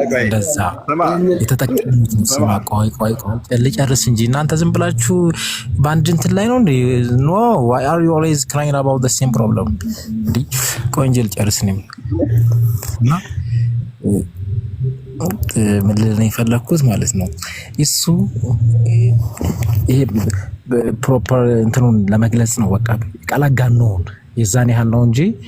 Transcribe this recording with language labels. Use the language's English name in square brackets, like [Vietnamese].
[Amharic] እንደዛ የተጠቀሙት ስማ። ቆይ ልጨርስ እንጂ እናንተ ዝም ብላችሁ በአንድ እንትን ላይ ነው እንዴ? [English] ኖ why are you always crying about the same problem? [Amharic] እንዴ ቆይ እንጂ ልጨርስ ነው እና ምን ልልህ የፈለኩት ማለት ነው እሱ ይሄ ፕሮፐር እንትኑን ለመግለጽ ነው። በቃ ቃላጋኖን የዛን ያህል ነው እንጂ